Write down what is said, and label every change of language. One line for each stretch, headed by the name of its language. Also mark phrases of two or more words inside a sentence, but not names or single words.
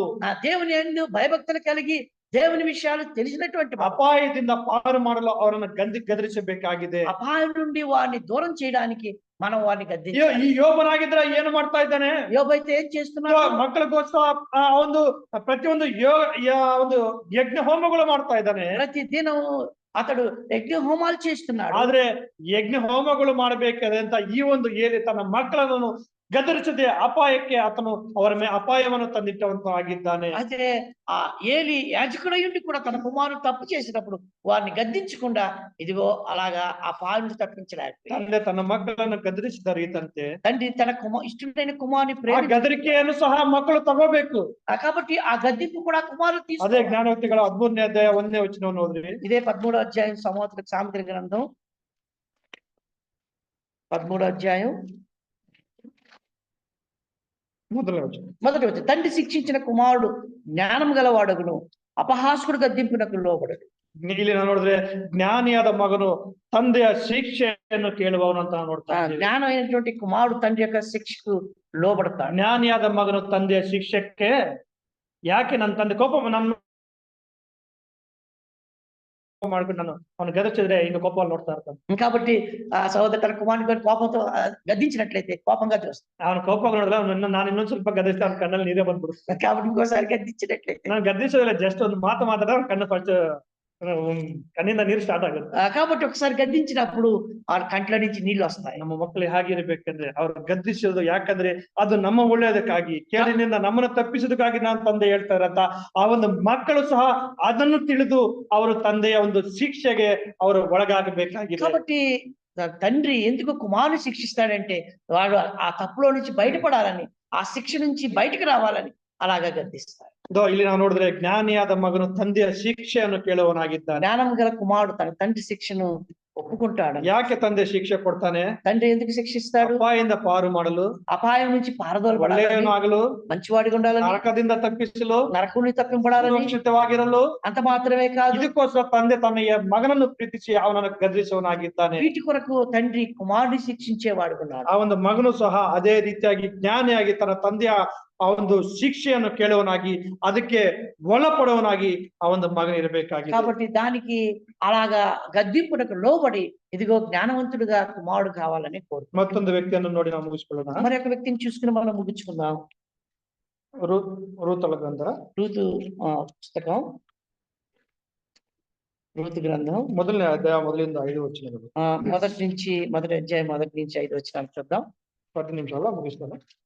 Telugu: దేవుని యందు భయభక్తులు కలిగి దేవుని విషయాలు తెలిసినటువంటి
Kannada: ಅಪಾಯದಿಂದ ಪಾರು ಮಾಡಲು ಅವರನ್ನ ಗದರಿಸಬೇಕಾಗಿದೆ.
Telugu: అపాయం నుండి వారిని దూరం చేయడానికి మనం వారిని గద్దించాలి.
Kannada: ಈ ಯೋಬನಾಗಿದ್ರೆ ಏನು ಮಾಡ್ತಾ ಇದ್ದಾನೆ?
Telugu: యోబు అయితే ఏం చేస్తున్నాడు?
Kannada: ಮಕ್ಕಳಿಗೋಸ್ಕರ ಒಂದು ಪ್ರತಿಯೊಂದು ಒಂದು ಯಜ್ಞ ಹೋಮಗಳು ಮಾಡ್ತಾ ಇದ್ದಾನೆ.
Telugu: ప్రతి దినం అతడు యజ్ఞ హోమాలు చేస్తున్నాడు.
Kannada: ಆದ್ರೆ ಯಜ್ಞ ಹೋಮಗಳು ಮಾಡಬೇಕಾದ್ರೆ ಅಂತ ಈ ಒಂದು ಏಲಿ ತನ್ನ ಮಕ್ಕಳನ್ನು ಗದರಿಸದೆ ಅಪಾಯಕ್ಕೆ ಆತನು ಅವರ ಅಪಾಯವನ್ನು ತಂದಿಟ್ಟವಂತ ಆಗಿದ್ದಾನೆ.
Telugu: అయితే ఆ ఏలి యాజకుడయుండి కూడా తన కుమారుడు తప్పు చేసినప్పుడు వారిని గద్దించకుండా ఇదిగో అలాగా ఆ పాలు తప్పించలేకపోయాడు.
Kannada: ತಂದೆ ತನ್ನ ಮಕ್ಕಳನ್ನು ಗದರಿಸಿದ ರೀತಂತೆ
Telugu: తండ్రి తన ఇష్టమైన కుమారుని
Kannada: ಆ ಗದರಿಕೆಯನ್ನು ಸಹ ಮಕ್ಕಳು ತಗೋಬೇಕು.
Telugu: కాబట్టి ఆ గద్దింపు కూడా కుమారుడు
Kannada: ಅದೇ
Telugu: తీసుకోవాలి.
Kannada: ಜ್ಞಾನೋಕ್ತಿಗಳ 13ನೇ ಅಧ್ಯಾಯ 1ನೇ ವಚನವನ್ನು ಓದ್ರಿ.
Telugu: ఇదే 13వ అధ్యాయం సామెతల గ్రంథం 13వ అధ్యాయం
Kannada: ಮೊದಲನೇ ವಚನ.
Telugu: మొదటి వచనం. తండ్రి శిక్షించిన కుమారుడు జ్ఞానం గలవాడగును, అపహాసుకుడు గద్దింపునకు లోబడడు.
Kannada: ಇಲ್ಲಿ ನಾವು ನೋಡಿದ್ರೆ ಜ್ಞಾನಿಯಾದ ಮಗನು ತಂದೆಯ ಶಿಕ್ಷೆಯನ್ನು ಕೇಳುವವನು ಅಂತ ನಾವು ನೋಡ್ತಾ ಇದ್ದೀವಿ.
Telugu: జ్ఞానం అయినటువంటి కుమారుడు తండ్రి యొక్క శిక్షకు లోబడతాడు.
Kannada: ಜ್ಞಾನಿಯಾದ ಮಗನು ತಂದೆಯ ಶಿಕ್ಷಕ್ಕೆ ಯಾಕೆ ನನ್ನ ತಂದೆ ನನ್ನ ಮಾಡ್ಕೊಂಡು ನಾನು ಅವನು ಗದರಿಸಿದ್ರೆ ಇನ್ನು ಕೋಪವನ್ನು ನೋಡ್ತಾ ಇರ್ತಾನೆ.
Telugu: కాబట్టి ఆ సహోదరు తన కుమారుని కోపంతో గద్దించినట్లయితే కోపంగా చూస్తాడు.
Kannada: ಅವನು ಕೋಪ ನೋಡಿದ್ರೆ ನಾನು ಇನ್ನೊಂದ್ ಸ್ವಲ್ಪ ಗದರಿಸಿದ್ರೆ ಅವ್ನ ಕಣ್ಣಲ್ಲಿ ನೀರೇ ಬಂದ್ಬಿಡುತ್ತೆ.
Telugu: కాబట్టి ఇంకోసారి గద్దించినట్లయితే
Kannada: ನಾನು ಗದರಿಸೋದಿಲ್ಲ, ಜಸ್ಟ್ ಒಂದು ಮಾತಾಡಿದ್ರೆ ಅವ್ನ ಕಣ್ಣು ಫಸ್ಟ್ ಕಣ್ಣಿಂದ ನೀರು ಸ್ಟಾರ್ಟ್ ಆಗುತ್ತೆ.
Telugu: కాబట్టి ఒకసారి గద్దించినప్పుడు ఆ కంట్ల నుంచి నీళ్లు వస్తాయి.
Kannada: ನಮ್ಮ ಮಕ್ಕಳು ಹೇಗಿರ್ಬೇಕಂದ್ರೆ ಅವ್ರು ಗದ್ದಿಸೋದು ಯಾಕಂದ್ರೆ ಅದು ನಮ್ಮ ಒಳ್ಳೆಯದಕ್ಕಾಗಿ, ಕೇಳಿನಿಂದ ನಮ್ಮನ್ನು ತಪ್ಪಿಸೋದಕ್ಕಾಗಿ ನಾನು ತಂದೆ ಹೇಳ್ತಾ ಇರತ್ತ ಆ ಒಂದು ಮಕ್ಕಳು ಸಹ ಅದನ್ನು ತಿಳಿದು ಅವರು ತಂದೆಯ ಒಂದು ಶಿಕ್ಷೆಗೆ ಅವರು ಒಳಗಾಗಬೇಕಾಗಿದೆ.
Telugu: కాబట్టి తండ్రి ఎందుకు కుమారుని శిక్షిస్తాడంటే వాడు ఆ తప్పులో నుంచి బయటపడాలని, ఆ శిక్ష నుంచి బయటకు రావాలని అలాగా గద్దిస్తాడు.
Kannada: ಇಲ್ಲಿ ನಾವು ನೋಡಿದ್ರೆ ಜ್ಞಾನಿಯಾದ ಮಗನು ತಂದೆಯ ಶಿಕ್ಷೆಯನ್ನು ಕೇಳುವವನಾಗಿದ್ದಾನೆ.
Telugu: జ్ఞానం గల కుమారుడు తన తండ్రి శిక్షను ఒప్పుకుంటాడు.
Kannada: ಯಾಕೆ ತಂದೆ ಶಿಕ್ಷೆ ಕೊಡ್ತಾನೆ?
Telugu: తండ్రి ఎందుకు శిక్షిస్తాడు?
Kannada: ಅಪಾಯದಿಂದ ಪಾರು ಮಾಡಲು,
Telugu: అపాయం నుంచి పారదోలబడాలని,
Kannada: ಒಳ್ಳೆಯವನು ಆಗಲು,
Telugu: మంచివాడిగా ఉండాలని,
Kannada: ನರಕದಿಂದ ತಪ್ಪಿಸಲು,
Telugu: నరకుని తప్పింపడాలని,
Kannada: ಸುರಕ್ಷಿತವಾಗಿರಲು,
Telugu: అంత మాత్రమే కాదు
Kannada: ಇದಕ್ಕೋಸ್ಕರ ತಂದೆ ತನ್ನ ಮಗನನ್ನು ಪ್ರೀತಿಸಿ ಅವನನ್ನು ಗದರಿಸುವವನಾಗಿದ್ದಾನೆ.
Telugu: వీటి కొరకు తండ్రి కుమారుని శిక్షించేవాడుకున్నాడు.
Kannada: ಆ ಒಂದು ಮಗನು ಸಹ ಅದೇ ರೀತಿಯಾಗಿ ಜ್ಞಾನಿಯಾಗಿ ತನ್ನ ತಂದೆಯ ಆ ಒಂದು ಶಿಕ್ಷೆಯನ್ನು ಕೇಳುವನಾಗಿ ಅದಕ್ಕೆ ಒಳಪಡುವನಾಗಿ ಆ ಒಂದು ಮಗನ ಇರಬೇಕಾಗಿದೆ.
Telugu: కాబట్టి దానికి అలాగా గద్దింపునకు లోబడి ఇదిగో జ్ఞానవంతుడిగా కుమారుడు కావాలని కోరుతున్నాడు.
Kannada: ಮತ್ತೊಂದು ವ್ಯಕ್ತಿಯನ್ನು ನೋಡಿ ನಾವು ಮುಗಿಸ್ಕೊಳ್ಳೋಣ.
Telugu: మరి ఒక వ్యక్తిని చూసుకుని మనం ముగించుకుందాం.
Kannada: ರೂತಳ ಗ್ರಂಥ
Telugu: రూతు పుస్తకం, రూతు గ్రంథం
Kannada: ಮೊದಲನೇ ಅಧ್ಯಾಯ 1-5 ವಚನಗಳು.
Telugu: మొదటి అధ్యాయం 1-5 వచనాలు చూద్దాం. 10 నిమిషాల్లో ముగిస్తాను.